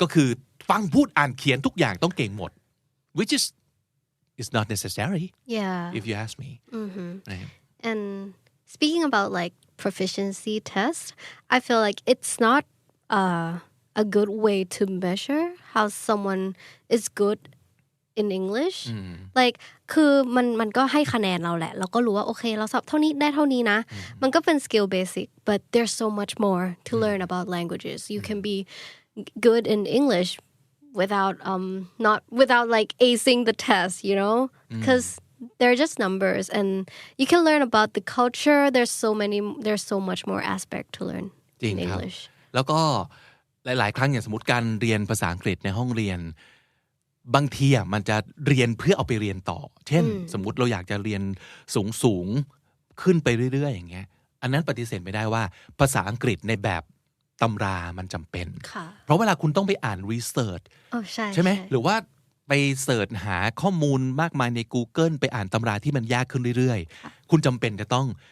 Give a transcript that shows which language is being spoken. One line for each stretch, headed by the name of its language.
Thai: ก็คือฟังพูดอ่านเขียนทุกอย่างต้องเก่งหมด
English: which is it's not necessary if you ask me right? and speaking about like proficiency tests I feel like it's not a good way to measure how someone is good in English like
Thai: คือมันก็ให้คะแนนเราแหละเราก็รู้ว่าโอเคเราสอบเท่านี้ได้เท่านี้นะ มันก็เป็น
English: skill basic but there's so much more to learn about languages you can be good in English without like acing the test you know because they're just numbers and you can learn about the culture there's so much more aspect to learn in English
Thai: แล้วก็หลายๆครั้งอย่างสมมติการเรียนภาษาอังกฤษในห้องเรียนบางทีมันจะเรียนเพื่อเอาไปเรียนต่อเช่นสมมุติเราอยากจะเรียนสูงขึ้นไปเรื่อยๆอย่างเงี้ยอันนั้นปฏิเสธไม่ได้ว่าภาษาอังกฤษในแบบตำรามันจำเป็นเพราะเวลาคุณต้องไปอ่านรีเสิร์ชใช่ไหมหรือว่าไปเสิร์ชหาข้อมูลมากมายใน Google ไปอ่านตำราที่มันยากขึ้นเรื่อยๆคุณจำเป็นจะต้อง